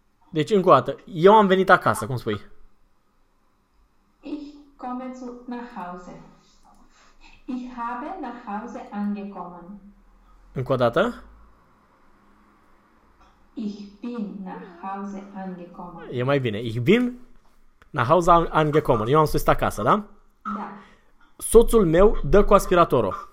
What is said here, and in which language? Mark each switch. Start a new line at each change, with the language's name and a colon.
Romanian: Deci, încă o dată, eu am venit acasă, cum spui?
German: Ich komme zu nach Hause. Ich habe nach Hause angekommen.
Romanian: Încă o dată?
German: Ich bin nach Hause angekommen.
Romanian: E mai bine.
German: Ich bin nach Hause angekommen.
Romanian: Eu am sosit acasă, da? Da. Soțul meu dă cu aspiratorul.